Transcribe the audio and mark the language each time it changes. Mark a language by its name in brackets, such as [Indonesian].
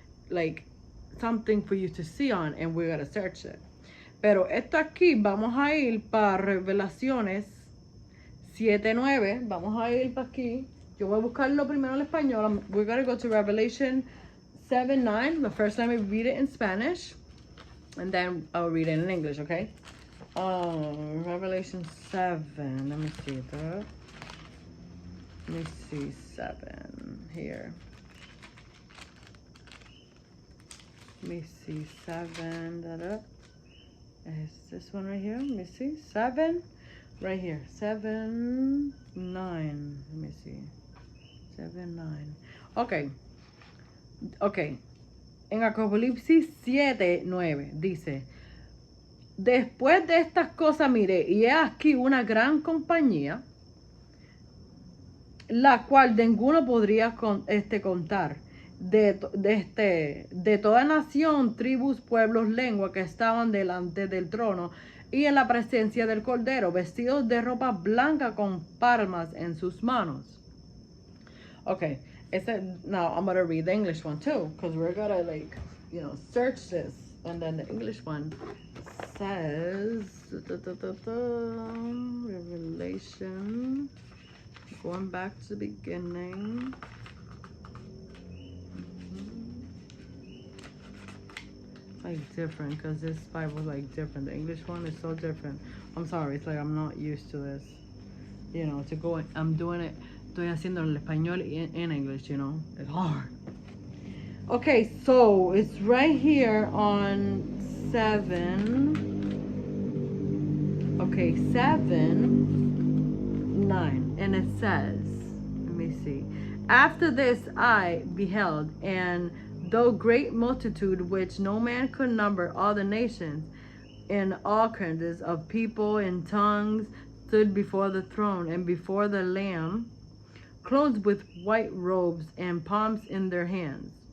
[English] Like, something for you to see on, and we're going to search it. [Spanish] Pero esto aquí, vamos a ir para Revelaciones 7:9. Vamos a ir para aquí. Yo voy a buscarlo primero en español. [English] We're going to go to Revelation 7:9. The first time I read it in Spanish. And then I'll read it in English, okay? Revelation 7. Let me see that. Let me see 7 here. Let me see 7. Is this one right here? Let me see. 7. Right here. 7, 9. Let me see. 7, 9. Okay. [Spanish] En Apocalipsis 7:9 dice, después de estas cosas miré, y he aquí una gran compañía, la cual ninguno podría contar, de toda nación, tribus, pueblos, lengua que estaban delante del trono y en la presencia del Cordero, vestidos de ropa blanca con palmas en sus manos. [English] Okay, now I'm gonna read the English one too, because we're gonna search this, and then the English one says Revelation. Going back to the beginning. Like different, because this Bible is like different. The English one is so different. I'm sorry, it's like I'm not used to this. I'm doing it. [Spanish] Estoy haciendo el español in English, It's hard. [English] Okay, so it's right here on 7. Okay, 7:9, and it says, let me see. After this I beheld, and though great multitude which no man could number, all the nations and all kinds of people and tongues stood before the throne and before the Lamb, clothed with white robes and palms in their hands.